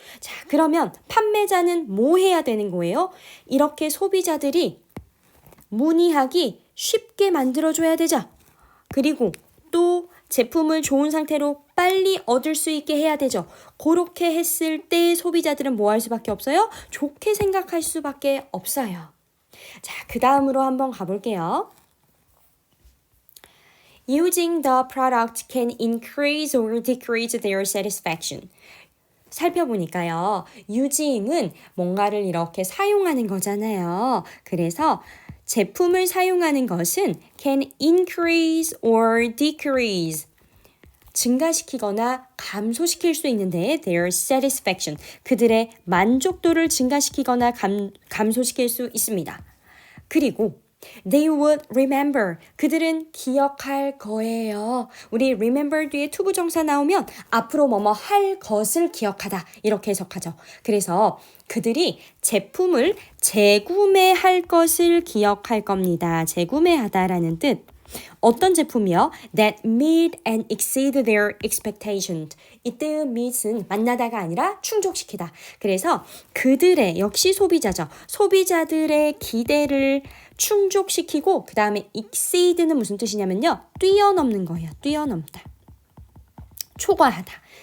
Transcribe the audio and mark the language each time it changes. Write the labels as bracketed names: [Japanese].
[Korean] 자, 그러면 판매자는 뭐 해야 되는 거예요? 이렇게 소비자들이 문의하기 쉽게 만들어줘야 되죠. 그리고 또 제품을 좋은 상태로 빨리 얻을 수 있게 해야 되죠. 그렇게 했을 때 소비자들은 뭐 할 수밖에 없어요? 좋게 생각할 수밖에 없어요. 자, 그 다음으로 한번 가볼게요. [English] Using the product can increase or decrease their satisfaction. [Korean] 살펴보니까요. using은 뭔가를 이렇게 사용하는 거잖아요. 그래서 제품을 사용하는 것은 [English] can increase or decrease. [Korean] 증가시키거나 감소시킬 수 있는데 [English] their satisfaction. [Korean] 그들의 만족도를 증가시키거나 감소시킬 수 있습니다. 그리고 [English] They would remember. [Korean] 그들은 기억할 거예요. 우리 remember 뒤에 투부정사 나오면 앞으로 뭐뭐 할 것을 기억하다 이렇게 해석하죠. 그래서 그들이 제품을 재구매할 것을 기억할 겁니다. 재구매하다라는 뜻. 어떤 제품이요? [English] That meet and exceed their expectations. [Korean] 이때의 meet은 만나다가 아니라 충족시키다. 그래서 그들의 역시 소비자죠. 소비자들의 기대를 충족시키고 그 다음에 exceed는 무슨 뜻이냐면요. 뛰어넘는 거예요. 뛰어넘다. 초과하다.